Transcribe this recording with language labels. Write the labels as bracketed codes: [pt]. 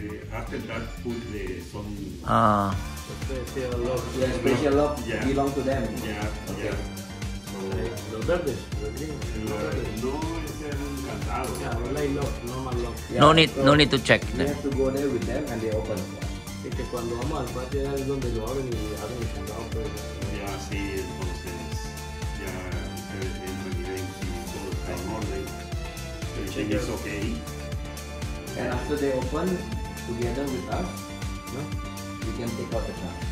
[en] After that, put some. Special lock Yeah. belong to them. Yeah, yeah. [es] Los verdes, los gringos. No, es un candado. [en] Yeah, line lock, normal lock. No need to check. We have to go there with them and they open. [es] Y que cuando vamos al patio es donde lo abren y abren el candado, pues. Ya, sí, entonces ya ustedes entran y ven si todo está en orden. [en] Everything is okay. And after they open together with us, no, we can take out the car.